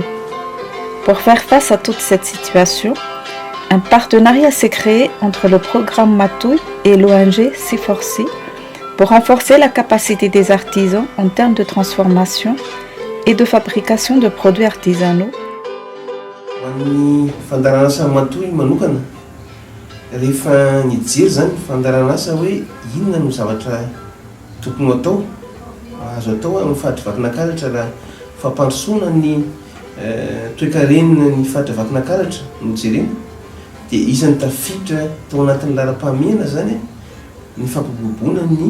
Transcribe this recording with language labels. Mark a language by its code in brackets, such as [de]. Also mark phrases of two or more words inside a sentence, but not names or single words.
[fr] Pour faire face à toute cette situation, un partenariat s'est créé entre le programme Matouille et l'ONG C4C pour renforcer la capacité des artisans en termes de transformation et de fabrication de produits artisanaux. [mg] Ny fandarana asa matoy manokana rehefa nijery zany fandarana asa hoe inona no zavatra tokony atao azo atao amin'ny fady vakinankaratra raha fampandrosoana ny toe-karenina ny fady vakinankaratra no jerena dia isan'ny tafiditra tao anatin'ny laram-pahamiana zany ny fampibobona ny